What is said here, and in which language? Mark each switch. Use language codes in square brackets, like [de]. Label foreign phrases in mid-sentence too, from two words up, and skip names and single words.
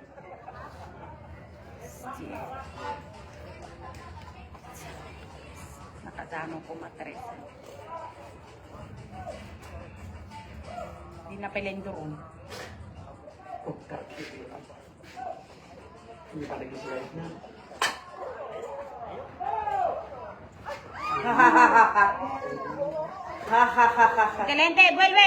[es] Hostia. [ceb] Nakadamo ko matres. [tl] Hindi na pala yung doon. Hindi pa nag-slide na. [es] Excelente, vuelve.